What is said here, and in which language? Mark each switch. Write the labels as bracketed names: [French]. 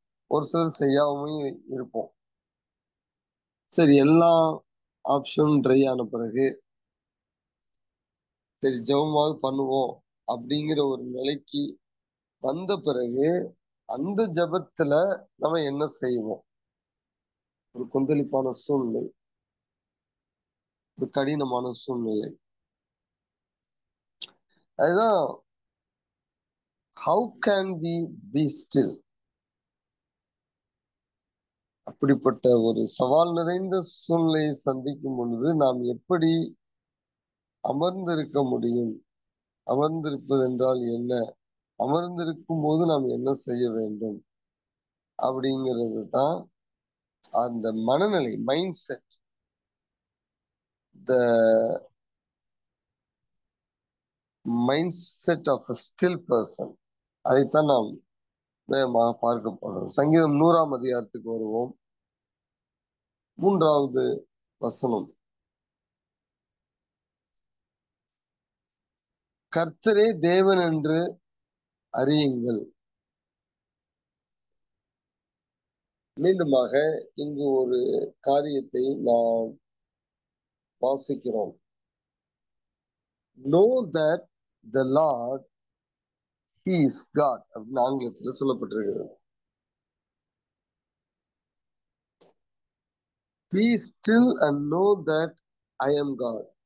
[Tamil] ஒரு சிலர் செய்யாமல் இருப்போம். சரி, எல்லா ஆப்ஷனும் ட்ரை ஆன பிறகு சரி ஜெபமாவது பண்ணுவோம் அப்படிங்கிற ஒரு நிலைக்கு வந்த பிறகு அந்த ஜெபத்துல நம்ம என்ன செய்வோம்? ஒரு கொந்தளிப்பான சூழ்நிலை, ஒரு கடினமான சூழ்நிலை. அதுதான் [English] how can we be still? [Tamil] அப்படிப்பட்ட ஒரு சவால் நிறைந்த சூழ்நிலையை சந்திக்கும் பொழுது நாம் எப்படி அமர்ந்திருக்க முடியும்? அமர்ந்திருப்பது என்றால் என்ன? அமர்ந்திருக்கும் போது நாம் என்ன செய்ய வேண்டும்? அப்படிங்கிறது தான் அந்த மனநிலை, mind set, [English] The mindset of a still person. [Tamil] அதைத்தான் நாம் வேகமாக பார்க்க போகிறோம். சங்கீதம் 100ஆம் அதிகாரத்துக்கு வருவோம். 3வது வசனம். கர்த்தரே தேவன் என்று அறியுங்கள். மீண்டுமாக இங்கு ஒரு காரியத்தை நாம் வாசிக்கிறோம். [English] Know that the Lord, He is God [Tamil] அப்படின்னு ஆங்கிலத்தில் சொல்லப்பட்டிருக்கிறது. [English] Be still and know that I am God.